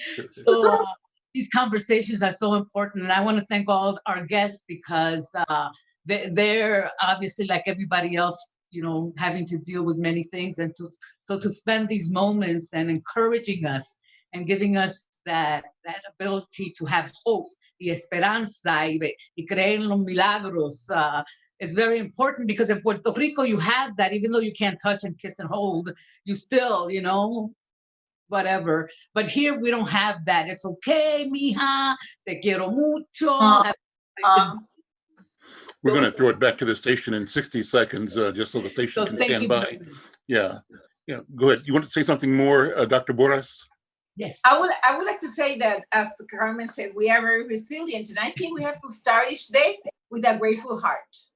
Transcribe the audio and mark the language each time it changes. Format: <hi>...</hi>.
<en>So these conversations are so important, and I want to thank all our guests, because they're obviously, like everybody else, you know, having to deal with many things, and to spend these moments and encouraging us and giving us that ability to have hope,</en> <es>y esperanza, y creer en los milagros.</es> <en>It's very important, because in Puerto Rico you have that, even though you can't touch and kiss and hold, you still, you know, whatever. But here we don't have that. It's okay,</en> <es>mija, te quiero mucho.</es> <en>We're going to throw it back to the station in 60 seconds, just so the station can stand by. Yeah. Go ahead. You want to say something more, Dr. Borras? Yes. I would like to say that, as Carmen said, we are very resilient, and I think we have to start each day with a grateful heart.</en>